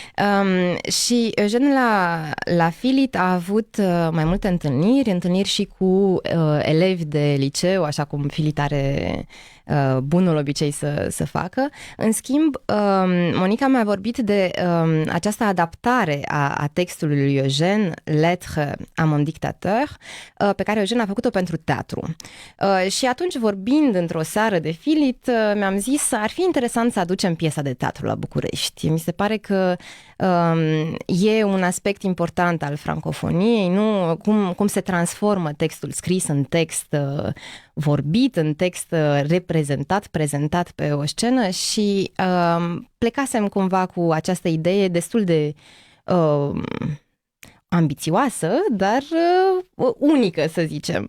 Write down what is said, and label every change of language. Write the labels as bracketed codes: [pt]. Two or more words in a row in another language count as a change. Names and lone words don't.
[ro] Și Eugène la Filit a avut mai multe întâlniri și cu elevi de liceu, așa cum Filit are bunul obicei să facă. În schimb, Monica mi-a vorbit de această adaptare a textului lui Eugène, Lettre à mon dictateur, pe care Eugène a făcut-o pentru teatru. Și atunci, vorbind într-o seară de Filit, mi-am zis, ar fi interesant să aducem piesa de teatru la București. Mi se pare că e un aspect important al francofoniei, nu? Cum se transformă textul scris în text vorbit, în text prezentat pe o scenă și plecasem cumva cu această idee destul de ambițioasă, dar unică, să zicem.